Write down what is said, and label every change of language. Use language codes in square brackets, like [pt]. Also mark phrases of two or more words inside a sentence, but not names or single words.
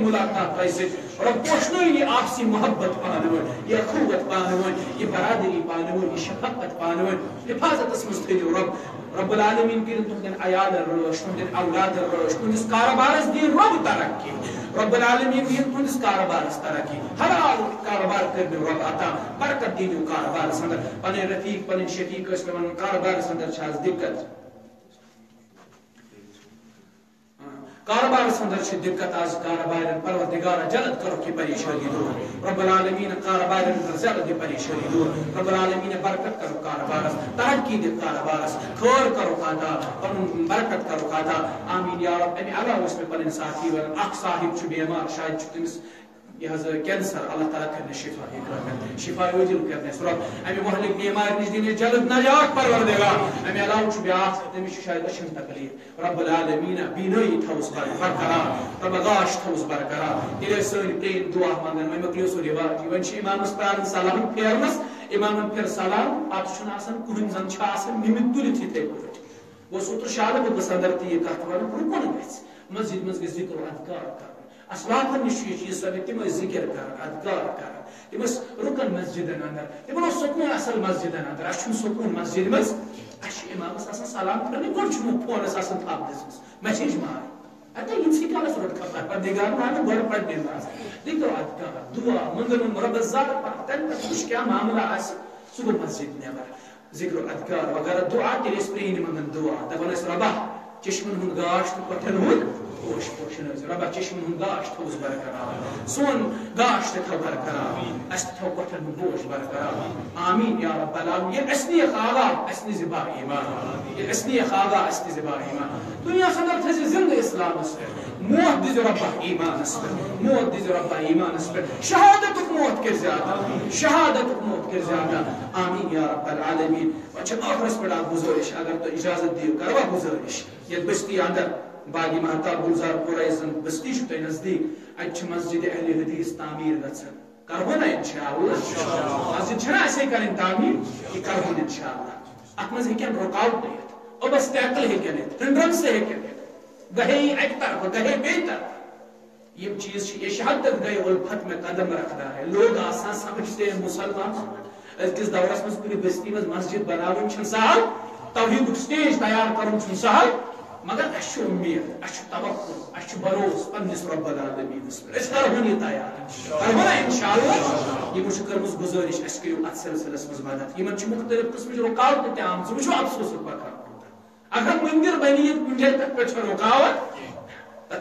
[ks] مُلاقات تۄہہِ سۭتۍ رۄب پوشنٲیِن یہِ آپسی محبت پانہٕ ؤنۍ یہِ اخوت پانہٕ ؤنۍ یہِ برادری پانہٕ ؤنۍ یہِ شفقت پانہٕ ؤنۍ حفاظتس منٛز تھٲیِو [ar] رب العالمین [ks] کٔرِن تُہنٛدٮ۪ن عیالن رٲچھ تُہنٛدٮ۪ن اولادن رٲچھ تُہنٛدِس کارٕبارس دِیِن رۄب ترقی [ar] رب العالمین [ks] دِیِن تُہنٛدِس کارٕبارس ترقی حلال کارٕبار کٔرِنو رۄب عطا برکت دِیِنو کارٕبارس اندر پنٕنۍ رفیق پنٕنۍ شفیق ٲسۍ مےٚ ونان کارٕبارس اندر چھِ آز دِقت کاربارس اندر چھ دقت آز کاربارن پروردگارا جلد کرو کی پریشانی دور [ar] رب العالمین [ks] کاربارن اندر جلد پریشانی دور [ar] رب العالمین [ks] برکت کرو کاربارس ترقی دے کاربارس خیر کرو عطا پنن برکت کرو عطا [ar] آمین یا رب [ks] امی علاوہ اس میں پنن ساتھی ون اخ صاحب چھ بیمار شاید چھ تمس یہ کینسر اللہ تعالیٰ کرنے شفا شفا وجل کرنے رب امی مہلک بیمار نش دین جلد نجات پروردگار امی علاوہ چھ بیاکھ تمس شاید اشن تکلیف [ar] رب العالمین [ks] بینائی تھوس برقرار رب گاش تھوس برقرار یہ سن پرین دعا منگن وۄنۍ مۄکلیو سُہ رِواج وۄنۍ چھِ امامس پرارن سلام پھیرنس امامن پھر سلام پتہٕ چھُنہٕ آسان کٕہٕنۍ زن چھِ آسان نِمِتھ تُلِتھ یِتھے پٲٹھۍ گوٚو اوترٕ شالہٕ بہٕ گٔژھ اندر تہِ یہِ کتھ ونُن رُکُن گژھِ مسجد منٛز گژھِ ذِکر و اذکار کرُن اسلافن نش یہ چیز سب تم ذکر کر اذکار کر تم رکن مسجدن اندر تم سکون اصل مسجدن اندر اچھن سکون مسجد مز اچھ امامس آسان سلام کرنے گوڑ چھُ فونس آسان تھپ دِژمٕژ میسیج مار اتا یِنسٕے کالس روٚٹ خبر پروردگار ونان گۄڈٕ پرنہِ نماز ذکر اذکار دعا منگن رۄبس زارٕ پتہٕ تمہِ پتہٕ وٕچھ کیٛاہ معاملہ آسہِ سُہ گوٚو مسجد نٮ۪بر ذکر اذکار وغیرہ دعا تیٚلہِ ٲسۍ پرٛٲنۍ منگان دعا دپان ٲسۍ رۄبا چشمن ہُنٛد گاش تہٕ کۄٹھٮ۪ن ہُنٛد پوش پوشن ربا چشمن ہُنٛد گاش تھوس برقرار سون گاش تہِ تھاو برقرار اسہِ تہِ تھاو کۄٹھٮ۪ن ہُنٛد پوش برقرار [ar] آمین یا رب العالمین [ks] ییٚلہِ اسہِ نِیَکھ آغا اسہِ نہِ زِ با ایمان ییٚلہِ اسہِ نِیَکھ آغا اسہِ تہِ زِ با ایمان دُنیاہس اندر تھٲیزِ زندٕ اسلامس پٮ۪ٹھ موت دِزِ رۄبا ایمانس پٮ۪ٹھ موت دِزِ رۄبا ایمانس پٮ۪ٹھ شہادتُک موت کٔرۍ زِ عطا شہادتُک موت کٔرۍ زِ عطا [ar] آمین یا رب العالمین [ks] وۄنۍ چھِ ٲخرس پٮ۪ٹھ اکھ گُزٲرِش اگر تُہۍ اجازت دِیِو کروا گُزٲرِش یتھ بستی اندر باغی محتاب گلزار پورہ زن بستی چھُ تۄہہِ نزدیٖک اتہِ چھِ مسجد اہل حدیث تعمیٖر گژھان کرہو نا [ar] انشاءاللہ [ks] مسجد چھنہ اسے کرٕنۍ تعمیٖر یہِ کرہون [ar] انشاءاللہ [ks] اتھ منٛز ہیٚکن رُکاوٹ یِتھ اوبسٹیکل ہیٚکن یِتھ ہنڈرنس ہیٚکن یِتھ گہے اکہِ طرفہٕ گہے بیٚیہِ طرفہٕ یِم چیٖز چھِ [ur] یہ شہادت گٔے الفت میں قدم رکھتا ہے لوگ آسان سمجھتے ہیں [ks] مسلمان أزکِس دورس منٛز کُنہِ بستی منٛز مسجد بناوٕنۍ چھُنہٕ سہل توحیدُک سٹیج تیار کرُن چھُنہٕ سہل مگر اسہِ چھُ اُمید اسہِ چھُ توقع اسہِ چھُ بروس پننِس رب العالمینس پٮ۪ٹھ أسۍ کرہون یہِ تیار کرہون نا [ar] انشاءاللہ [ks] یِمو چھِ کٔرمٕژ گُزٲرِش اسہِ کٔرِو اتھ سلسلس منٛز مدد یِمن چھِ مختلف قٕسمٕچ رُکاوٹہٕ تہِ آمژٕ وٕچھو افسوسُک مقام اگر مٔنٛدِر بنہِ ییٚتہِ کُنہِ جایہِ تتھ پٮ۪ٹھ چھےٚ رُکاوٹ تتھ